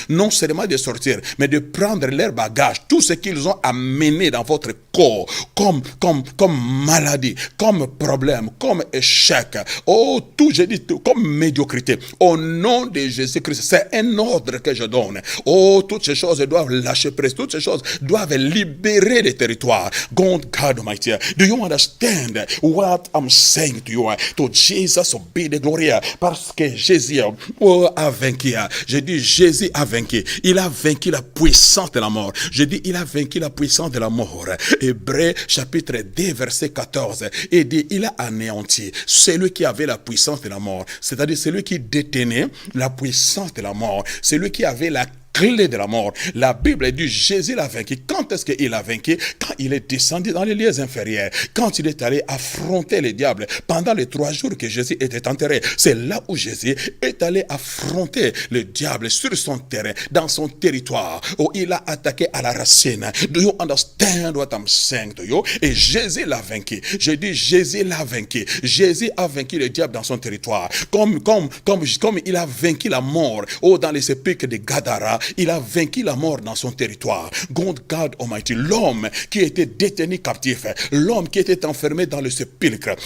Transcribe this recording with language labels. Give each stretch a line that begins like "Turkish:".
French: Non seulement de sortir, mais de prendre leur bagage, tout ce qu'ils ont amené dans votre corps, comme maladie, comme problème, comme échec. Oh, tout, je dis tout, comme médiocrité. Au nom de Jésus-Christ, c'est un ordre que je donne. Oh, toutes ces choses doivent lâcher prise. Toutes ces choses doivent libérer les territoires.
English: God Almighty, do you understand what I'm saying to you? To Jesus be the glory.
French: Parce que Jésus a vaincu. Je dis Jésus a vaincu. Il a vaincu la puissance de la mort. Je dis il a vaincu la puissance de la mort. Hébreux chapitre 2 verset 14. Et dit il a anéanti celui qui avait la puissance de la mort. C'est-à-dire celui qui détenait la puissance de la mort. Celui qui avait la clé de la mort. La Bible dit Jésus l'a vaincu. Quand est-ce qu'il a vaincu? Quand il est descendu dans les lieux inférieurs. Quand il est allé affronter le diable pendant les 3 jours que Jésus était enterré. C'est là où Jésus est allé affronter le diable sur son terrain, dans son territoire, où il a attaqué à la racine.
English: Do you understand what I'm saying to you?
French: Et Jésus l'a vaincu. Je dis Jésus l'a vaincu. Jésus a vaincu le diable dans son territoire. Comme il a vaincu la mort dans les sépulcres de Gadara. Il a vaincu la mort dans son territoire.
English: God Almighty,
French: l'homme qui était détenu captif, l'homme qui était enfermé dans le sépulcre.